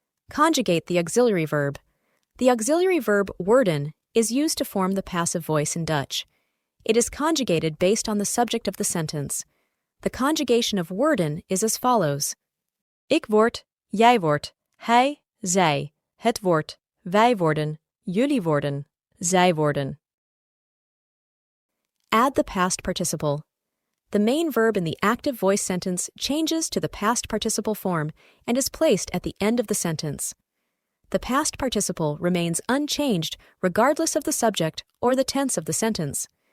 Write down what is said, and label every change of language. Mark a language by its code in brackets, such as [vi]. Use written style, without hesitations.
[en] Conjugate the auxiliary verb. The auxiliary verb worden is used to form the passive voice in Dutch. It is conjugated based on the subject of the sentence. The conjugation of worden is as follows. [nl] Ik word, jij wordt, hij, zij, het wordt, wij worden, jullie worden, zij worden. [en] Add the past participle. The main verb in the active voice sentence changes to the past participle form and is placed at the end of the sentence. The past participle remains unchanged regardless of the subject or the tense of the sentence.